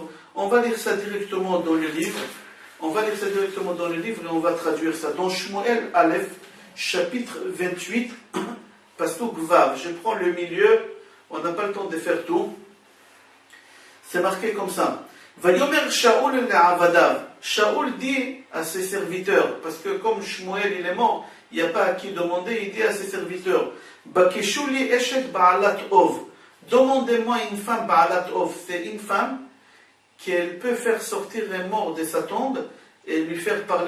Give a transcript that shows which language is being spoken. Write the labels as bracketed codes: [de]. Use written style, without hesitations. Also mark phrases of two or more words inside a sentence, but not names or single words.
[fr] On va lire ça directement dans le livre. Et on va traduire ça. Dans Shmuel Aleph, chapitre 28, [he] פסוק וו. [fr] Je prends le milieu, on n'a pas le temps de faire tout. C'est marqué comme ça. [he] ויאמר שאול לעבדיו. [fr] Shaoul dit à ses serviteurs, parce que comme Shmuel il est mort, il n'y a pas à qui demander, il dit à ses serviteurs, [he] בקשו לי אשת בעלת אוב. [fr] Demandez-moi une femme [he] בעלת אוב. [fr] C'est une femme qu'elle peut faire sortir un mort de sa tombe et lui faire parler.